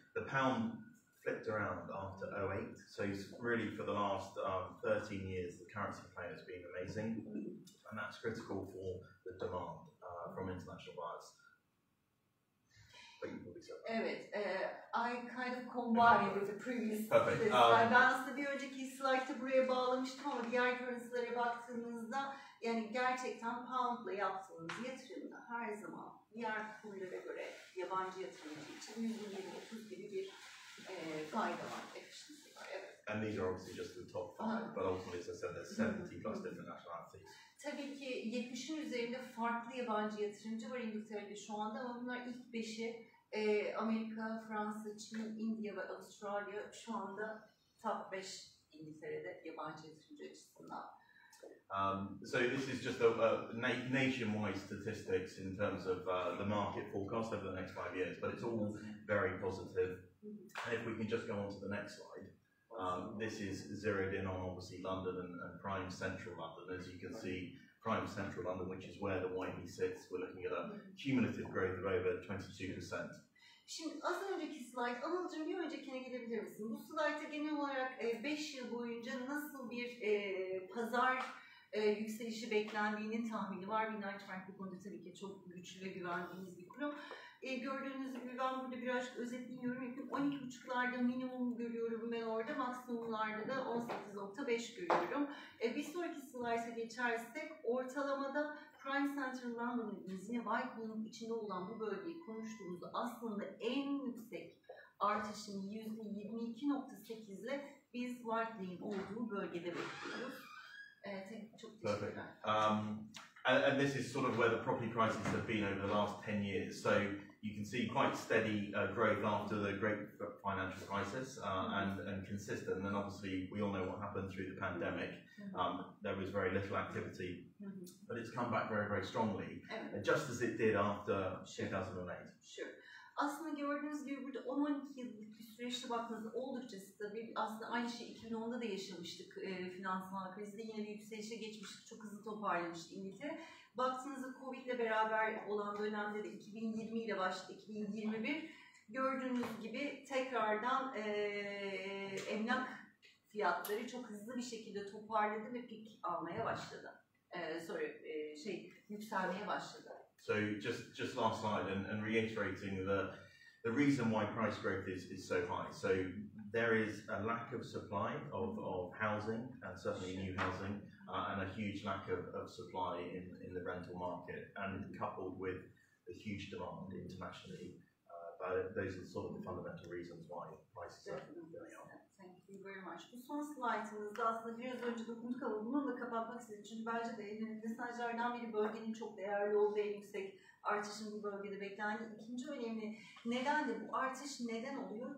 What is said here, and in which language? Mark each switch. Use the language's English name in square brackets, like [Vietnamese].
[English] the pound flipped around after 2008, so really for the last 13 years, the currency play has been amazing, and that's critical for the demand from international buyers. But you probably said that. [Turkish] Evet, [English] I kind of combined with the previous Perfect. slide. [Turkish] Ben aslında bir önceki slide'ı buraya bağlamıştım ama diğer currency'lere baktığımızda yani gerçekten pound'la yaptığımız yatırımda her zaman diğer kurlara göre yabancı yatırımcı için %20-30 gibi bir fayda var, efficiency var. Evet. [English] And these are obviously just the top 5, but ultimately, as I said, there's 70 plus different nationalities. [Turkish] Tabii ki 70'in üzerinde farklı yabancı yatırımcı var İngiltere'de şu anda ama bunlar ilk 5'i Amerika, Fransa, Çin, India ve Avustralya şu anda top 5 İngiltere'de yabancı yatırımcı açısından. [English] So this is just a nationwide statistics in terms of the market forecast over the next 5 years, but it's all very positive. And if we can just go on to the next slide, this is zeroed in on obviously London and prime central London. As you can see, prime central London, which is where the Whiteley sits, we're looking at a cumulative growth of over 22%. [Turkish] Şimdi az önceki slide, Anıl'cığım bir öncekine gidebilir misin? Bu slide'da genel olarak 5 yıl boyunca nasıl bir pazar yükselişi beklendiğinin tahmini var. Binance Bank bu konuda tabii ki çok güçlü ve güvendiğimiz bir kurum. Gördüğünüz gibi ben burada birazcık özetliyorum. 12,5'larda minimum görüyorum ben orada, maksimumlarda da 18,5 görüyorum. Bir sonraki slide'a geçersek ortalamada Prime Central London dediğimiz yine Whiteley'in içinde olan bu bölgeyi konuştuğumuzda aslında en yüksek artışın %22,8 ile biz Whiteley'in olduğu bölgede bekliyoruz. Çok teşekkürler. [English] And this is sort of where the property prices have been over the last 10 years. So you can see quite steady growth after the great financial crisis and consistent. And obviously, we all know what happened through the pandemic. There was very little activity, but it's come back very, very strongly, just as it did after 2008. Sure. [Turkish] Aslında gördüğünüz gibi burada 10-12 yıllık bir süreçte baktığınızda oldukça stabil. Aslında aynı şey 2010'da da yaşamıştık finansal krizde. Yine bir yükselişe geçmiştik. Çok hızlı toparlamıştı İngiltere. Baktığınızda Covid ile beraber olan dönemde de 2020 ile başladı, 2021. Gördüğünüz gibi tekrardan emlak fiyatları çok hızlı bir şekilde toparladı ve pik almaya başladı. Sonra yükselmeye başladı. [English] So just last slide and reiterating the reason why price growth is so high. So there is a lack of supply of housing and certainly new housing and a huge lack of supply in the rental market, and coupled with the huge demand internationally, those are sort of the fundamental reasons why prices are going up. Thank you very much. [Turkish] Bu son slaytımızda aslında biraz önce dokunduk ama bununla kapatmak istedim. Çünkü bence de mesajlardan biri bölgenin çok değerli olduğu, en yüksek artışın bu bölgede beklendiği. İkinci önemli neden de bu artış neden oluyor?